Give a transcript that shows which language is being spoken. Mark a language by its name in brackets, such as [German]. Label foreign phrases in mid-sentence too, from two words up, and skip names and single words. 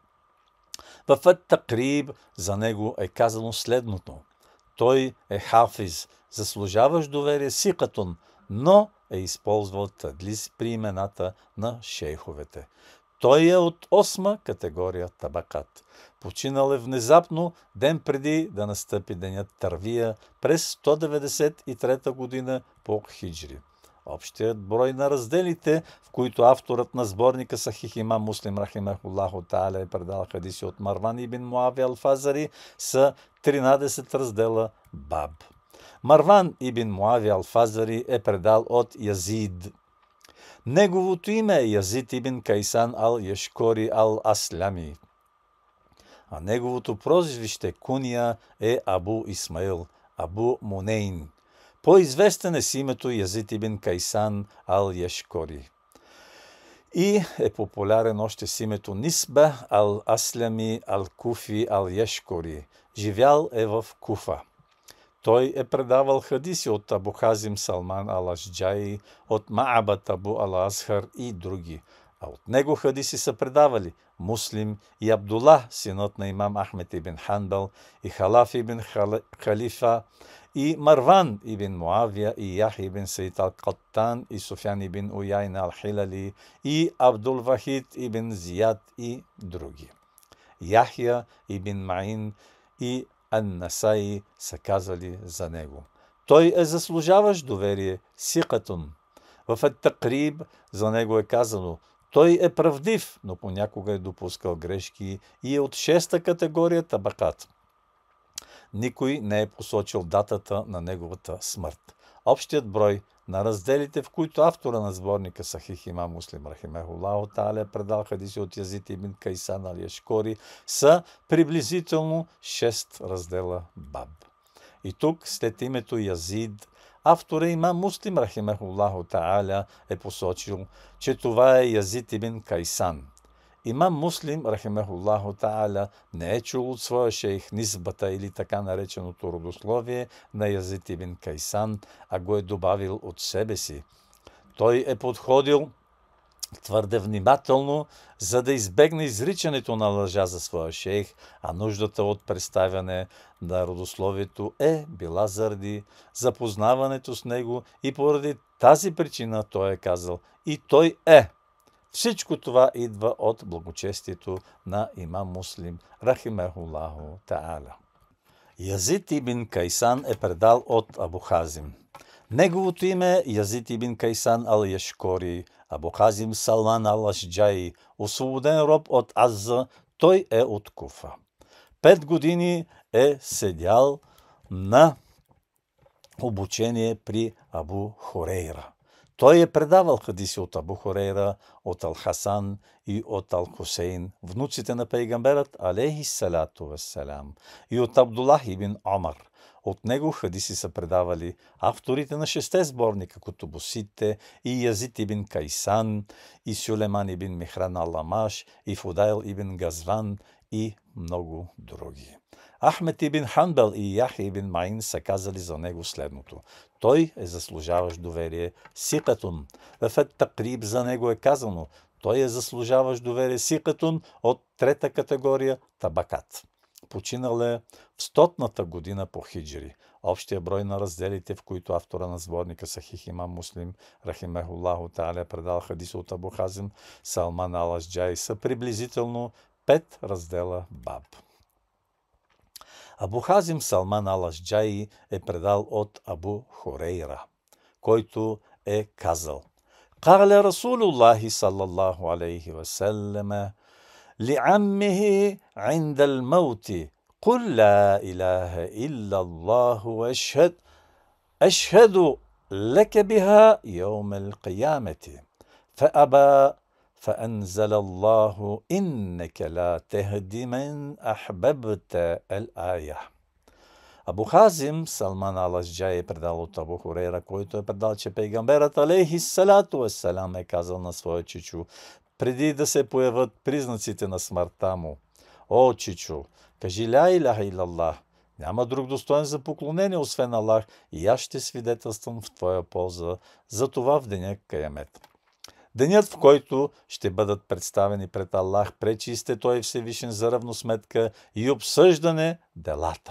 [Bulgarian] В Ат-Такриб за него е казано следното: той е хафиз, заслужаващ доверие сикатун, но е използвал тадлис при имената на шейховете. Той е от 8-ма категория табакат. Починал е внезапно, ден преди да настъпи денят Тарвия през 193 година по хиджри. Общият брой на разделите, в които авторът на сборника Сахих имам Муслим [Arabic] رحمه الله تعالى [Bulgarian] е предал хадиси от Марван ибн Муавия ал-Фазари, са 13 раздела баб. Марван ибн Муавия ал-Фазари е предал от Язид. Неговото име е Язид ибн Кайсан ал-Яшкори ал-Аслями, а неговото прозвище куния е Абу Исмаил, Абу Мунейн. По-известен е с името Язид ибн Кайсан ал-Яшкори и е популярен още с името Нисба ал-Аслями ал-Куфи ал-Яшкори. Живял е в Куфа. Той е предавал хадиси от Абу Хазим Салман ал-Ашджаи, от Ма'абат Абу ал-Азхар и други. А от него хадиси са предавали Муслим и Абдуллах, синът на имам Ахмед ибн Ханбал, и Халаф ибн Халифа, и Марван ибн Муавия, и Яхя ибн Саид ал-Каттан, и Суфян ибн Уяйна ал-Хилали, и Абдул Вахид ибн Зияд и други. Яхя ибн Маин и Ан-Насаи са казали за него: той е заслужаващ доверие сикатун. В Ат-Такриб за него е казано: той е правдив, но понякога е допускал грешки и е от 6-та категория табакат. Никой не е посочил датата на неговата смърт. Общият брой на разделите, в които автора на сборника Сахих имам Муслим [Arabic] رحمه الله تعالى [Bulgarian] предал хадиси от Язид ибн Кайсан ал-Яшкори, са приблизително 6 раздела баб. И тук след името Язид автора имам Муслим [Arabic] رحمه الله تعالى [Bulgarian] е посочил, че това е Язид ибн Кайсан. Имам Муслим [Arabic] رحمه الله تعالى [Bulgarian] не е чул от своя шейх нисбата или така нареченото родословие на Язид ибн Кайсан, а го е добавил от себе си. Той е подходил твърде внимателно, за да избегне изричането на лъжа за своя шейх, а нуждата от представяне на родословието е била заради запознаването с него и поради тази причина той е казал и той е. Всичко това идва от благочестието на имам Муслим, [Arabic] رحمه الله تعالى. [Bulgarian] Язид ибн Кайсан е предал от Абу Хазим. Неговото име е Язид ибн Кайсан ал-Яшкори, Абу Хазим Салман ал-Ашджаи, освободен роб от Азза, той е от Куфа. 5 години е седял на обучение при Абу Хурейра. Той е предавал хадиси от Абу Хурейра, от Ал-Хасан и от Ал-Хусейн, внуците на пейгамберът, [Arabic] عليه الصلاة والسلام, [Bulgarian] и от Абдуллах ибн Омар. От него хадиси са предавали авторите на 6 сборника, кутубусите, и Язид ибн Кайсан, и Сюлейман ибн Михран ал-Ламаш, и Фудайл ибн Газван, и много други. Ахмед ибн Ханбал и Яхя ибн Маин са казали за него следното. Той е заслужаващ доверие сикатун. В Ет-Такриб за него е казано, той е заслужаващ доверие сикатун от 3-та категория табакат. Починал е в 100-ната година по хиджри. Общия брой на разделите, в които автора на сборника Сахих имам Муслим, [Arabic] رحمه الله تعالى, [Bulgarian] предал хадис от Абу Хазим Салман ал-Ашджаи, са приблизително 5 раздела баб. Абу Хазим Салман ал-Ашджаи е предал от Абу Хурейра, който е казал: [Arabic] قال رسول الله صلى الله عليه وسلم لعمه عند الموت قل لا إله إلا الله أشهد لك بها يوم القيامة فأبى فأنزل الله إنك لا تهدي من أحببت الآية. [Bulgarian] Абу Хазим Салман ал-Ашджаи е предал от Абу Хурейра, който е предал, че пейгамберът [Arabic] عليه الصلاة والسلام [Bulgarian] е казал на своя чичо, преди да се появят признаците на смъртта му: О, чичо, кажи [Arabic] لا إله إلا الله, [Bulgarian] няма друг достоен за поклонение, освен Аллах, и аз ще свидетелствам в твоя полза за това в деня Каямет. Денят, в който ще бъдат представени пред Аллах, пречисте Той Всевишен за равносметка и обсъждане делата.